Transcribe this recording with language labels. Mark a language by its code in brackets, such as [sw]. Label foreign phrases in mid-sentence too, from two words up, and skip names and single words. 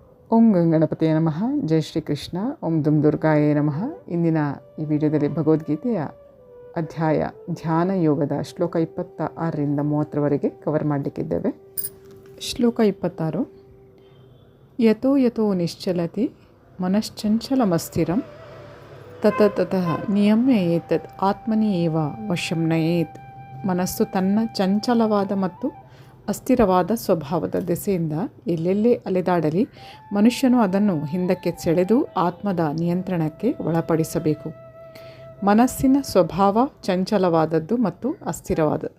[sa] ಓಂ ಗಣಪತಿಯ ನಮಃ. ಜೈ ಶ್ರೀ ಕೃಷ್ಣ. ಓಂ ದುಂ ದುರ್ಗಾಯೇ ನಮಃ. [kn] ಇಂದಿನ ಈ ವಿಡಿಯೋದಲ್ಲಿ ಭಗವದ್ಗೀತೆಯ ಅಧ್ಯಾಯ ಧ್ಯಾನ ಯೋಗದ ಶ್ಲೋಕ 26ರಿಂದ 30ರವರೆಗೆ ಕವರ್ ಮಾಡಲಿಕ್ಕಿದ್ದೇವೆ. ಶ್ಲೋಕ 26. [sa] ಯತೋ ಯತೋ ನಿಶ್ಚಲತಿ ಮನಶ್ಚಂಚಲಮಸ್ಥಿರಂ ತತಃ ನಿಯಮ್ಯ ಏತತ್ ಆತ್ಮನಿ ಏವ ವಶಂ ನಯೇತ್. [kn] ಮನಸ್ಸು ತನ್ನ ಚಂಚಲವಾದ ಮತ್ತು ಅಸ್ಥಿರವಾದ ಸ್ವಭಾವದ ದೆಸೆಯಿಂದ ಎಲ್ಲೆಲ್ಲೇ ಅಲೆದಾಡಲಿ ಮನುಷ್ಯನು ಅದನ್ನು ಹಿಂದಕ್ಕೆ ಸೆಳೆದು ಆತ್ಮದ ನಿಯಂತ್ರಣಕ್ಕೆ ಒಳಪಡಿಸಬೇಕು. ಮನಸ್ಸಿನ ಸ್ವಭಾವ ಚಂಚಲವಾದದ್ದು ಮತ್ತು ಅಸ್ಥಿರವಾದದ್ದು.